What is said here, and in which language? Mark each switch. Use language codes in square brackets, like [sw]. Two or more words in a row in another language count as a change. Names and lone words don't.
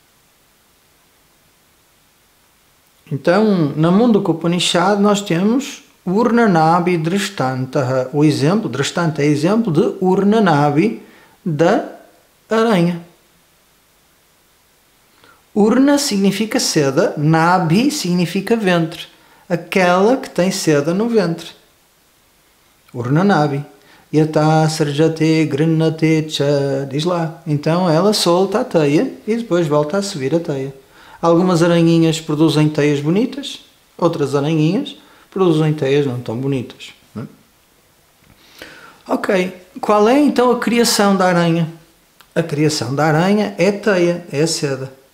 [pt] Então, na Mundaka Upanishad nós temos Urnanabi Drishtantaha. O exemplo, Drishtanta é exemplo de Urnanabi, da aranha. Urna significa seda, Nabi significa ventre. Aquela que tem seda no ventre. Urnanabi. [sa] यथा सृजते गृह्णते च. [pt] Diz lá. Então ela solta a teia e depois volta a subir a teia. Algumas aranhinhas produzem teias bonitas, outras aranhinhas produzem teias não tão bonitas. Não é? Ok, qual é então a criação da aranha? A criação da aranha é a teia, é a seda.